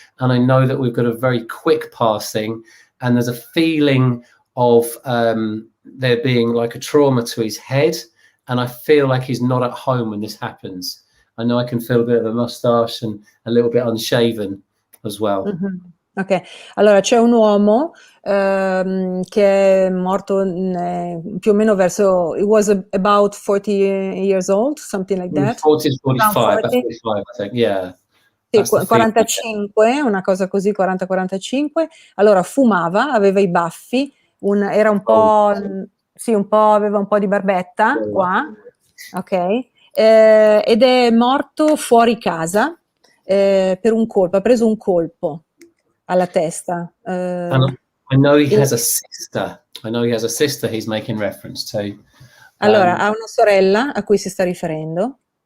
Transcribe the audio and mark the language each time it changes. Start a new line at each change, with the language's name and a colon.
English: And I know that we've got a very quick passing, and there's a feeling of there being like a trauma to his head. And I feel like he's not at home when this happens. I know I can feel a bit of a mustache and a little bit unshaven as well.
Italian: Ok, allora c'è un uomo che è morto più o meno verso,
English: it was about 40 years old, something like that. 40 to 45, 45, I think, yeah.
Italian: Sì, 45, una cosa così, 40-45. Allora fumava, aveva i baffi, era un po', sì, aveva un po' di barbetta qua, ok, ed è morto fuori casa per un colpo, ha preso un colpo alla testa.
English: I know he has a sister. I know he has a sister he's making reference to.
Italian: Allora, ha una sorella a cui si sta riferendo.